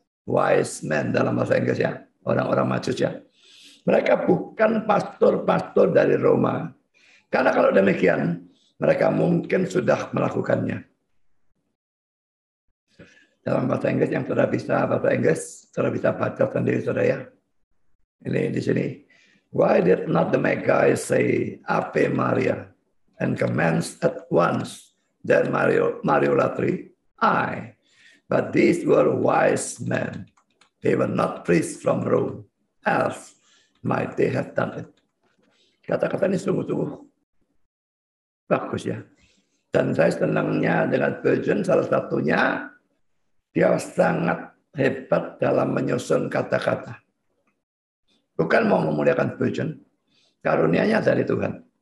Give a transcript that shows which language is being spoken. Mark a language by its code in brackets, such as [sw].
[id] Wise men dalam bahasa Inggris ya. Orang-orang Majus ya. Mereka bukan pastor-pastor dari Roma. Karena kalau demikian, mereka mungkin sudah melakukannya. Dalam bahasa Inggris yang sudah bisa bahasa Inggris, sudah bisa baca sendiri saudara ya. Ini di sini. [en] Why did not the Magi say Ave Maria and commence at once their Mariolatry? Aye, but these were wise men. They were not priests from Rome. Else might they have done it. [id] Kata-kata ini sungguh-sungguh bagus ya. Dan saya senangnya dengan Spurgeon, salah satunya dia sangat hebat dalam menyusun kata-kata. Bukan mau memuliakan Spurgeon, karunia-Nya dari Tuhan.